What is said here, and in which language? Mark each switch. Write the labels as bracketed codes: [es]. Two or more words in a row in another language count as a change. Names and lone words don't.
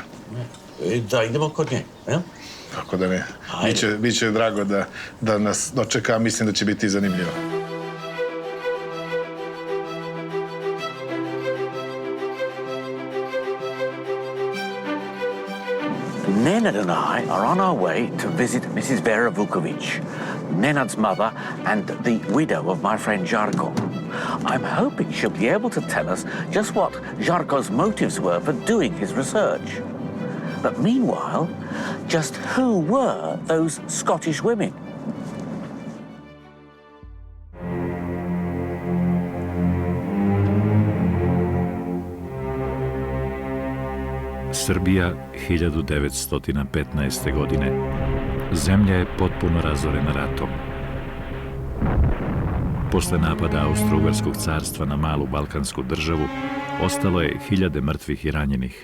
[sr] Da idemo kod nje, jel? Kako da ne. Biće drago da nas dočeka, mislim da će biti zanimljivo. [en] Nenad and I are on our way to visit Mrs. Vera Vuković, Nenad's mother and the widow of my friend Žarko. I'm hoping she'll be able to tell us just what Žarko's motives were for doing his research. But meanwhile, just who were those Scottish women? [sr] Srbija 1915. godine. Zemlja je potpuno razorena ratom. Posle napada Austro-Ugarskog carstva na malu balkansku državu, ostalo je hiljade mrtvih i ranjenih.